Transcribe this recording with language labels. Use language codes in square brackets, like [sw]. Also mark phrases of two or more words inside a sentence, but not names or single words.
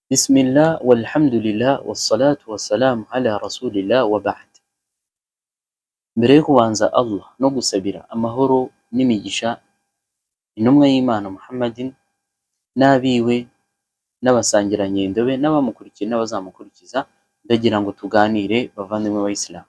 [ar] بسم الله والحمد لله والصلاة والسلام على رسول الله وبعد. [rw] Mbere yo kubanza Allah no gusabira amahoro n'imigisha intumwa y'Imana Muhammadin n'abiwe n'abasangirangendo be n'abamukurikiye n'abazamukurikiza, ndagira ngo tuganire bavandimwe b'Abayisilamu.